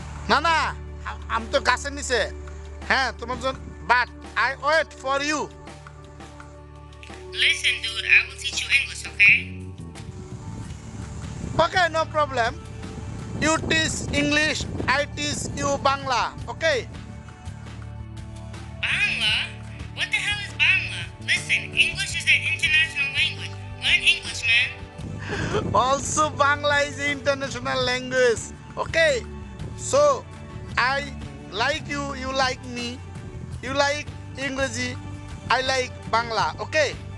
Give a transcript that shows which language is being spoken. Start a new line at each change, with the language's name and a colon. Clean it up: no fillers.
Bangla: না আমি তো গাছে নিচে হ্যাঁ তোমার জন্য
English: But I wait for you Listen, dude, I will teach you English, okay? Okay no problem you teach English I teach you Bangla okay Bangla? What the hell is Bangla? Listen, English is an international language. Learn English, man. Also Bangla is an international language okay so I like you you like me you like English I like Bangla okay